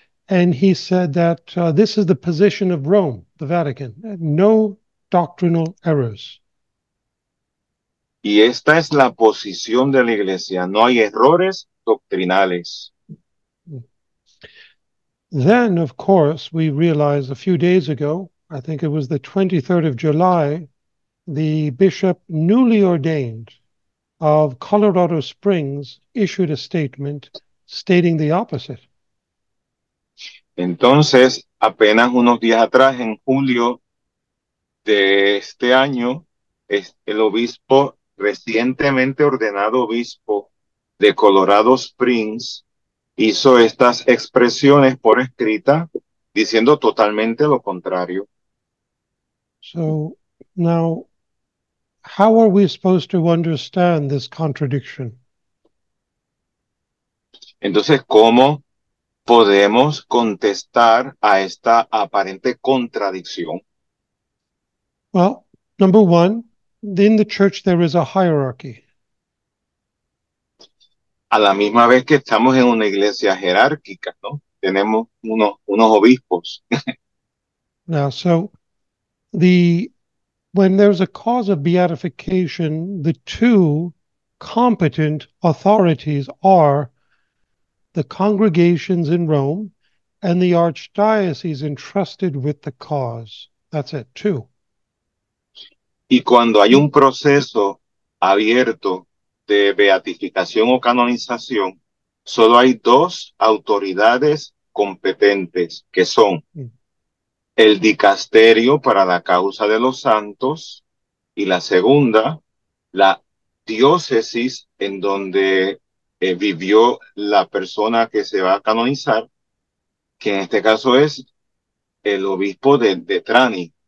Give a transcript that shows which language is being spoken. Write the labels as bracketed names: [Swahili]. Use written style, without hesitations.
[English] And he said that this is the position of Rome, the Vatican, no doctrinal errors. [Spanish] Y esta es la posición de la iglesia, no hay errores doctrinales. [English] Then, of course, we realized a few days ago, I think it was the 23rd of July, the bishop newly ordained of Colorado Springs issued a statement stating the opposite. [Spanish] Entonces, apenas unos días atrás, en julio de este año, el obispo, recientemente ordenado obispo de Colorado Springs, hizo estas expresiones por escrita, diciendo totalmente lo contrario. [English] So now, how are we supposed to understand this contradiction? [Spanish] Entonces, ¿cómo podemos contestar a esta aparente contradicción? [English] Well, number one, in the church there is a hierarchy. [Spanish] A la misma vez que estamos en una iglesia jerárquica, ¿no? Tenemos unos obispos. [English] Now, so when there's a cause of beatification, the two competent authorities are the congregations in Rome and the archdiocese entrusted with the cause. That's it, two. [Spanish] Y cuando hay un proceso abierto de beatificación o canonización, solo hay dos autoridades competentes, que son el dicasterio para la causa de los santos y la segunda, la diócesis en donde vivió la persona que se va a canonizar, que en este caso es el obispo de Trani.